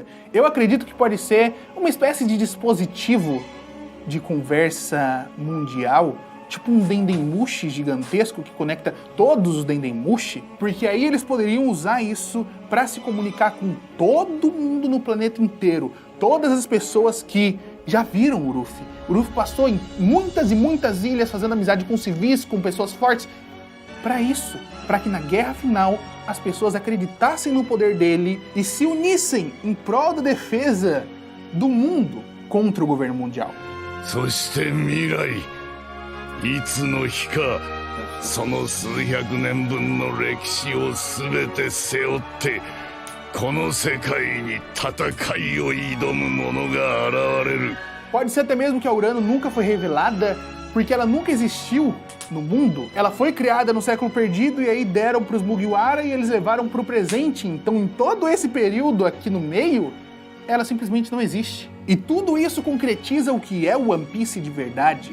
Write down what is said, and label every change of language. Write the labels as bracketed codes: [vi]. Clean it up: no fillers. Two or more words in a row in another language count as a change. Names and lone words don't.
[pt] Eu acredito que pode ser uma espécie de dispositivo de conversa mundial, tipo um Dendemushi gigantesco que conecta todos os Dendemushi, porque aí eles poderiam usar isso para se comunicar com todo mundo no planeta inteiro, todas as pessoas que já viram o Ruffy. O Ruffy passou em muitas e muitas ilhas fazendo amizade com civis, com pessoas fortes, para isso, para que na guerra final as pessoas acreditassem no poder dele e se unissem em prol da defesa do mundo contra o governo mundial. [ja] いつの日かその数百年分の歴史を全て背負ってこの世界に戦いを挑む者が現れる。 [pt] Pode ser até mesmo que a Urano nunca foi revelada, porque ela nunca existiu no mundo. Ela foi criada no século perdido e aí deram para os Mugiwara e eles levaram para o presente. Então, em todo esse período aqui no meio, ela simplesmente não existe. E tudo isso concretiza o que é o One Piece de verdade.